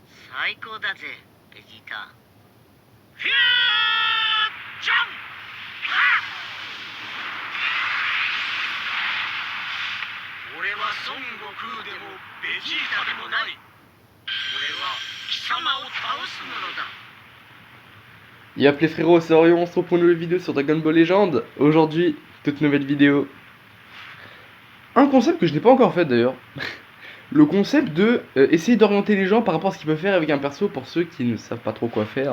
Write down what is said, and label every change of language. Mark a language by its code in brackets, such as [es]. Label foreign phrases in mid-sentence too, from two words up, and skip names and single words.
[ja] 最高だぜ、ベジータ。フュージョン俺は孫悟空でもベジータでもない。俺は貴様を倒す者だ。 [fr] Yop les frérots, c'est Orion, on se retrouve pour une nouvelle vidéo sur Dragon Ball Legend. Aujourd'hui, toute nouvelle vidéo. Un concept que je n'ai pas encore fait d'ailleurs. Le concept de essayer d'orienter les gens par rapport à ce qu'ils peuvent faire avec un perso pour ceux qui ne savent pas trop quoi faire.